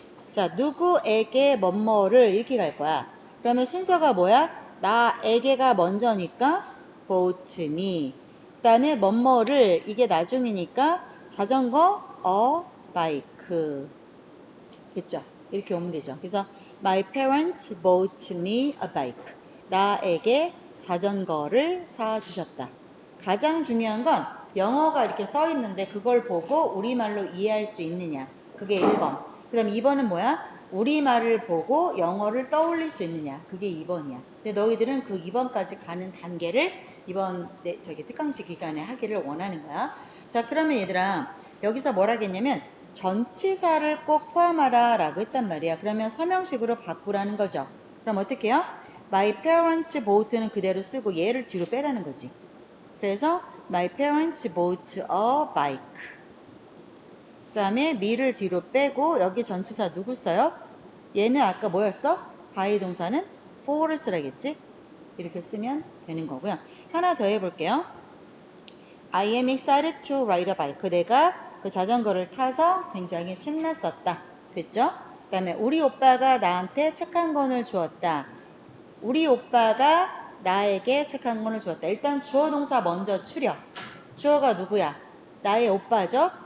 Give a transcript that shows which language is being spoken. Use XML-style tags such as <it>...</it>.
<ko>자, 누구에게 뭐뭐를 이렇게 갈 거야. 그러면 순서가 뭐야? 나에게가 먼저니까</ko> <en>bought me.</en> <ko>그 다음에 뭐뭐를, 이게 나중이니까 자전거</ko> <en>a bike.</en> <ko>됐죠? 이렇게 오면 되죠. 그래서</ko> <en>my parents bought me a bike.</en> <ko>나에게 자전거를 사주셨다. 가장 중요한 건 영어가 이렇게 써 있는데 그걸 보고 우리말로 이해할 수 있느냐. 그게 1번. 그 다음 2번은 뭐야? 우리말을 보고 영어를 떠올릴 수 있느냐. 그게 2번이야. 근데 너희들은 그 2번까지 가는 단계를 이번 특강식 기간에 하기를 원하는 거야. 자, 그러면 얘들아, 여기서 뭘 하겠냐면 전치사를 꼭 포함하라 라고 했단 말이야. 그러면 삼형식으로 바꾸라는 거죠. 그럼 어떻게 해요?</ko> <en>My parents bought</en> <ko>는 그대로 쓰고 얘를 뒤로 빼라는 거지. 그래서</ko> <en>my parents bought a bike.</en> <ko>그 다음에 me를 뒤로 빼고 여기 전치사 누구 써요? 얘는 아까 뭐였어? by 동사는 for를 쓰라겠지? 이렇게 쓰면 되는 거고요. 하나 더 해볼게요.</ko> <en>I am excited to ride a bike.</en> <ko>내가 그 자전거를 타서 굉장히 신났었다. 됐죠? 그 다음에 우리 오빠가 나한테 책 한 권을 주었다. 우리 오빠가 나에게 책 한 권을 주었다. 일단 주어 동사 먼저 추려. 주어가 누구야? 나의 오빠죠?</ko>